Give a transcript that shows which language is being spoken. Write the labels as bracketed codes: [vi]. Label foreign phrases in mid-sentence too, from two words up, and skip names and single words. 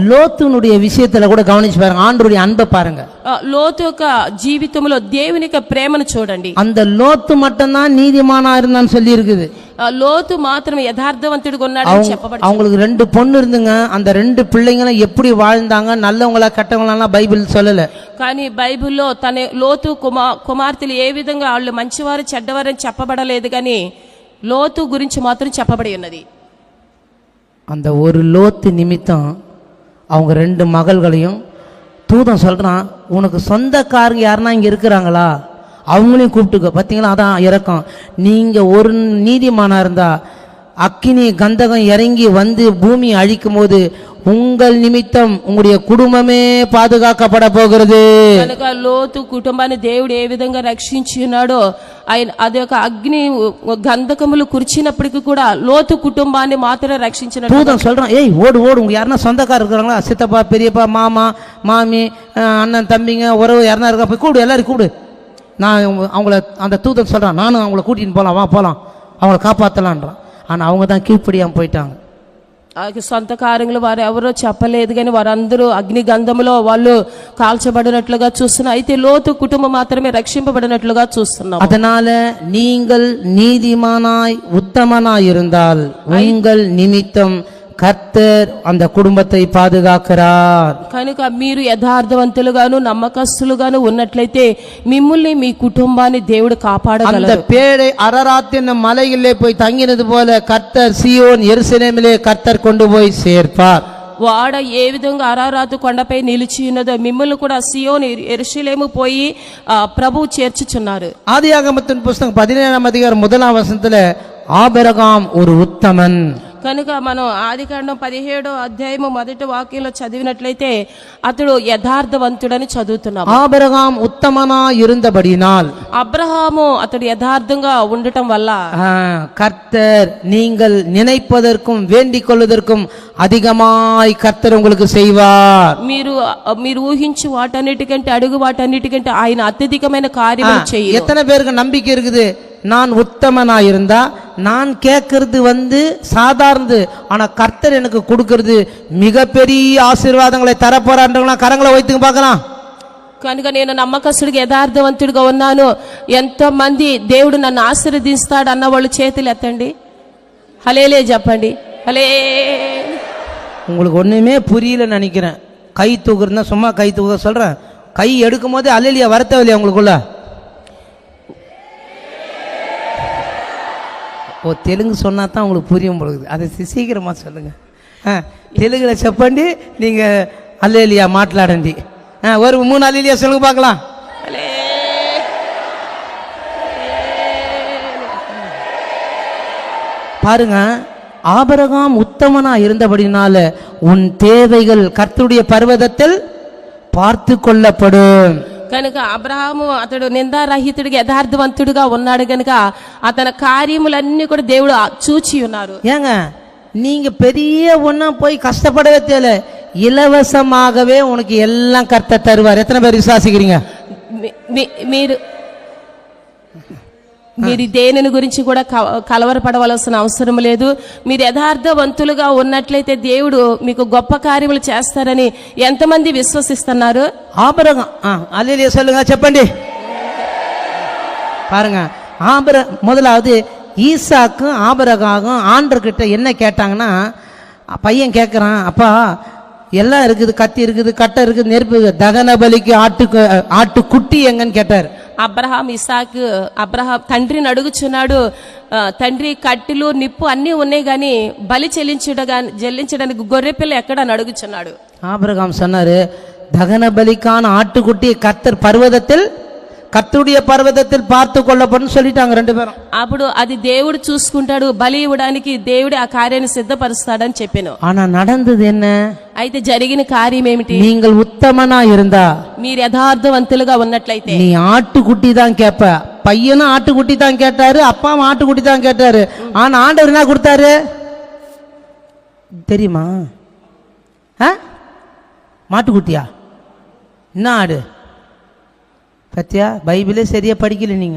[ta] లోతునుடைய விஷயத்துல கூட கவனிச்சு பாருங்க, ஆண்டவருடைய அன்பை பாருங்க. [te] లోతు యొక్క జీవితంలో దేవుని యొక్క ప్రేమను చూడండి. [ta] அந்த லோத்து மட்டும்தான் நீதிமானா இருந்தான்னு சொல்லி இருக்குது. [te] లోతు మాత్రం యథార్థవంతుడిగా ఉన్నాడని చెప్పబడింది. [ta] அவங்களுக்கு 2 பொண்ணு இருந்துங்க. அந்த 2 பிள்ளைங்களும் எப்படி வாழ்ந்தாங்க, நல்லவங்களா கெட்டவங்களா பைபிள் சொல்லல. [te] కానీ బైబిల్లో తన లోతు కుమార్తెలు ఏ విధంగా వాళ్ళు మంచివారు చెడ్డవారని చెప్పబడలేదు. కానీ లోతు గురించి మాత్రం చెప్పబడి ఉన్నది. [ta] அந்த ஒரு லோத்து நிமித்தம் அவங்க 2 மகள்களையும் தூதன் சொல்றான், உனக்கு சொந்தக்காரங்க யாருன்னா இங்க இருக்கிறாங்களா அவங்களையும் கூப்பிட்டுக்க. பார்த்தீங்களா, அதான் இறக்கம். நீங்க ஒரு நீதிமானா இருந்தா அக்கினி கந்தகம் இறங்கி வந்து பூமி அழிக்கும் போது உங்கள் நிமித்தம் உங்களுடைய குடும்பமே பாதுகாக்கப்பட போகிறது. [te] కనుక లోతు కుటుంబాన్ని దేవుడు ఏ విధంగా రక్షించినాడో ఆయన అది ఒక అగ్ని గంధకములు కురిచినప్పటికీ కూడా లోతు కుటుంబాన్ని మాత్రమే రక్షించినాడు. [ta] தூதன் சொல்றான், ஏய் ஓடு ஓடு, உங்க யாருன்னா சொந்தக்காரர் இருக்கிறாங்களா, சித்தப்பா பெரியப்பா மாமா மாமி அண்ணன் தம்பிங்க உறவு யாருன்னா இருக்கா, போய் கூடு, எல்லாரும் கூடு. நான் அவங்கள அந்த தூதன் சொல்றான், நானும் அவங்கள கூட்டின்னு போகலாம், வா போகலாம், அவங்கள காப்பாற்றலான்றான். ஆனால் அவங்க தான் கீழ்ப்படியாமல் போயிட்டாங்க. [te] సొంత కార్యములు వారు ఎవరో చెప్పలేదు. కానీ వారందరూ అగ్ని గంధములో వాళ్ళు కాల్చబడినట్లుగా చూస్తున్నాం. అయితే లోతు కుటుంబం మాత్రమే రక్షింపబడినట్లుగా చూస్తున్నాం. [ta] அதனால நீங்கள் நீதிமானாய் உத்தமனாய் இருந்தால் உங்கள் நிமித்தம் கர்த்தர் அந்த குடும்பத்தை பாதுகாக்கிறார். [te] కనుక మీరు యథార్థవంతులుగాను నమ్మకస్తులుగాను ఉన్నట్లయితే మిమ్మల్ని మీ కుటుంబాన్ని దేవుడు [ta] அந்த [te] కాపాడగలరు. [ta] பேழை அரராத்தின் மலையிலே போய் தங்கினது போல கர்த்தர் சீயோன் எருசலேமிலே கர்த்தர் கொண்டு போய் சேர்ப்பார். [te] వాడ ఏ విధంగా అరారాతు కొండపై నిలిచి ఉన్నదో మిమ్మల్ని కూడా సియోను యెరూషలేము పోయి ప్రభువు చేర్చుచున్నారు. [ta] ஆதியாகமத்தின் புஸ்தகம் 17ஆம் அதிகாரம் 1ஆம் வசனத்துல ஆபிரகாம் ஒரு உத்தமன். [te] కనుక మనం ఆదికాండం 17వ అధ్యాయము 1వ వాక్యంలో చదివినట్లయితే అతడు యథార్థవంతుడని చదువుతున్నాం. [ta] ஆபிரகாம் உத்தமனா இருந்தபடினால் [te] అబ్రహాము అతడు యథార్థంగా ఉండటం వల్ల [ta] கர்த்தர் நீங்கள் நினைப்பதற்கும் வேண்டிக் கொள்வதற்கும் அதிகமாய் கர்த்தர் உங்களுக்கு செய்வார். [te] మీరు ఊహించు వాటన్నిటికంటే అడుగు వాటన్నిటికంటే ఆయన అత్యధికమైన కార్యములు చేయ. [ta] எத்தனை பேருக்கு நம்பிக்கை இருக்குது, நான் உத்தமனா இருந்தா நான் கேட்கறது சாதாரணது, ஆனா கர்த்தர் எனக்கு கொடுக்கிறது மிகப்பெரிய ஆசீர்வாதங்களை தரப்போறான்றவங்களா கரங்களை வைத்துங்க பார்க்கலாம். [te] కనుక నేను నమ్మకస్తుడిగా యథార్థవంతుడిగా ఉన్నాను, ఎంతో మంది దేవుడు నన్ను ఆశీర్వదిస్తాడు అన్న వాళ్ళు చేతులు ఎత్తండి, హల్లెలూయా చెప్పండి. [ta] உங்களுக்கு ஒண்ணுமே புரியல நினைக்கிறேன். கை தூக்குறதுனா சும்மா கை தூக்க சொல்றேன், கை எடுக்கும் போது அல்லேலூயா வரத்தவில்லையா உங்களுக்குள்ள? ஓ, தெலுங்கு சொன்னா தான் உங்களுக்கு புரியும் பொழுது, அதை சீக்கிரமா சொல்லுங்க. தெலுங்குல చెప్పండి, நீங்க அல்லேலூயா மாట్లాడండి. ஒரு 3 அல்லேலூயா சொல்லுங்க பார்க்கலாம். பாருங்க, ஆபிரகாம் உத்தமனா இருந்தபடினால உன் தேவைகள் கர்த்தருடைய பர்வதத்தில் பார்த்து கொள்ளப்படும். [te] కనుక అబ్రహాము అతడు నిందారహితుడిగా యథార్థవంతుడిగా ఉన్నాడు. కనుక అతని కార్యములన్నీ కూడా దేవుడు చూచి ఉన్నారు. [ta] ஏங்க நீங்க பெரிய ஒண்ணா போய் கஷ்டப்படவே தேவை, இலவசமாகவே உனக்கு எல்லாம் கர்த்தர் தருவார். எத்தனை பேர் விசுவாசிக்கிறீங்க? [te] మీరు మీరు దేనిని గురించి కూడా కలవరపడవలసిన అవసరం లేదు. మీరు యథార్థవంతులుగా ఉన్నట్లయితే దేవుడు మీకు గొప్ప కార్యములు చేస్తారని ఎంతమంది విశ్వసిస్తున్నారు? [ta] ஆபிரகாம் அல்லேலூயா சொல்லுங்க, చెప్పండి. பாருங்க, முதலாவது ஈசாக்கும் ஆபிரகாமும் ஆண்டவர்கிட்ட என்ன கேட்டாங்கன்னா, பையன் கேட்குறான், அப்பா எல்லாம் இருக்குது, கத்தி இருக்குது, கட்டை இருக்குது, நெருப்பு, தகன பலிக்கு ஆட்டுக்குட்டி எங்கன்னு கேட்டார். [te] అబ్రహాం తండ్రిని అడుగుచున్నాడు, తండ్రి కట్టెలు నిప్పు అన్నీ ఉన్నాయి గాని బలి చెల్లించడానికి గొర్రెపిల్ల ఎక్కడ అని అడుగుచున్నాడు. [ta] ஆபிரகாம் சொன்னாரு, தகன பலிக்கான ஆட்டுக்குட்டி கர்த்தர் பர்வதத்தில், கர்த்தருடைய பர்வதத்தில் பார்த்து கொள்ளப்படும் சொல்லிட்டாங்க ரெண்டு பேரும். [te] అప్పుడు అది దేవుడు చూసుకుంటాడు, బలి ఇవ్వడానికి దేవుడు ఆ కార్యాన్ని సిద్ధపరుస్తాడని చెప్పాను. [ta] ஆனா நடந்தது என்ன? [te] అయితే జరిగిన కార్యం ఏమిటి? [ta] நீங்கள் உத்தமனா இருந்தா, [te] మీరు యథార్థవంతులుగా ఉన్నట్లయితే [ta] நீ ஆட்டுக்குட்டி தான் கேட்ப. பையனும் ஆட்டுக்குட்டி தான் கேட்டாரு, அப்பாவும் ஆட்டுக்குட்டி தான் கேட்டாரு. ஆனா ஆண்டவர் என்ன கொடுத்தாரு தெரியுமா? மாட்டுக்குட்டியா? என்ன ஆடு? பத்தியா, பைபிளே சரியா படிக்கல நீங்க.